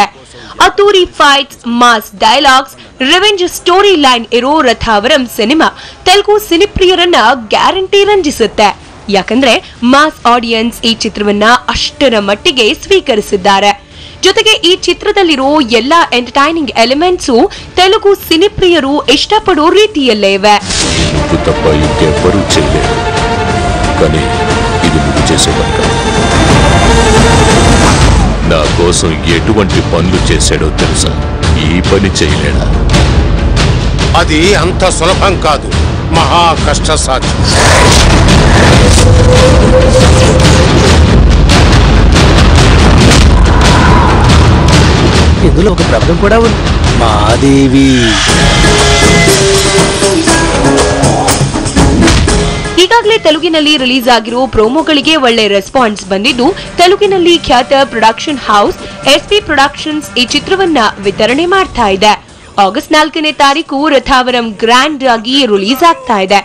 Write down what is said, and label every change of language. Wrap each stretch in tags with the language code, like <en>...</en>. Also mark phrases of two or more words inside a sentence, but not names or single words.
<kn>ಅದ್ದೂರಿ ಫೈಟ್ಸ್,</kn> <en>mass dialogues, revenge story line</en> <kn>ಇರೋ ರಥಾವರಂ ಸಿನಿಮಾ ತೆಲುಗು ಸಿನಿಪ್ರಿಯರನ್ನ ಗ್ಯಾರಂಟಿ ರಂಜಿಸುತ್ತೆ. ಯಾಕಂದ್ರೆ</kn> <en>mass audience</en> <kn>ಈ ಚಿತ್ರವನ್ನ ಅಷ್ಟರ ಮಟ್ಟಿಗೆ ಸ್ವೀಕರಿಸಿದ್ದಾರೆ. ಜೊತೆಗೆ ಈ ಚಿತ್ರದಲ್ಲಿರೋ ಎಲ್ಲಾ</kn> <en>entertaining elements</en> <kn>ತೆಲುಗು ಸಿನಿಪ್ರಿಯರು ಇಷ್ಟಪಡೋ ರೀತಿಯಲ್ಲೇ ಇವೆ.</kn> <te>నా కోసం ఎటువంటి పనులు చేశాడో తెలుసా? ఈ పని చేయలేడా? అది అంత సులభం కాదు, మహా కష్ట సాధ్యం. ఇందులో ఒక ప్రబలం కూడా ఉంది, మాదేవి.</te> <kn>ಈಗಾಗಲೇ ತೆಲುಗಿನಲ್ಲಿ ರಿಲೀಸ್ ಆಗಿರೋ ಪ್ರೋಮೋಗಳಿಗೆ ಒಳ್ಳೆ ರೆಸ್ಪಾನ್ಸ್ ಬಂದಿದ್ದು, ತೆಲುಗಿನಲ್ಲಿ ಖ್ಯಾತ</kn> <en>production house</en> <kn>ಎಸ್ಪಿ ಪ್ರೊಡಕ್ಷನ್ಸ್ ಈ ಚಿತ್ರವನ್ನ ವಿತರಣೆ ಮಾಡ್ತಾ ಇದೆ. ಆಗಸ್ಟ್ 4ನೇ ತಾರೀಕು ರಥಾವರಂ ಗ್ರ್ಯಾಂಡ್ ಆಗಿ ರಿಲೀಸ್ ಆಗ್ತಾ ಇದೆ.</kn>